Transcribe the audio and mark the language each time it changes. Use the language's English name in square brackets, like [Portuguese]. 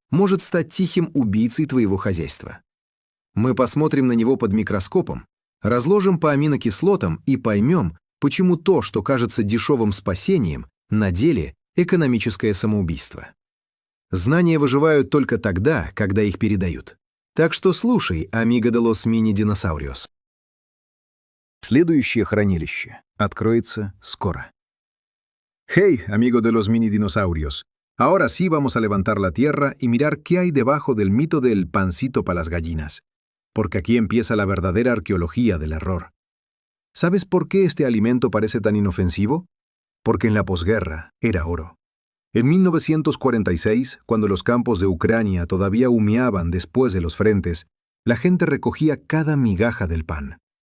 [Russian] может стать тихим убийцей твоего хозяйства. Мы посмотрим на него под микроскопом, разложим по аминокислотам и поймем, почему то, что кажется дешевым спасением, на деле экономическое самоубийство. Знания выживают только тогда, когда их передают. Так что слушай, [Spanish] Amigo de los Mini Dinosaurios. [Russian] Следующее хранилище откроется скоро. [Spanish] Hey, amigo de los mini dinosaurios. Ahora sí vamos a levantar la tierra y mirar qué hay debajo del mito del pancito para las gallinas. Porque aquí empieza la verdadera arqueología del error. ¿Sabes por qué este alimento parece tan inofensivo? Porque en la posguerra era oro. En 1946, cuando los campos de Ucrania todavía humeaban después de los frentes, la gente recogía cada migaja del pan.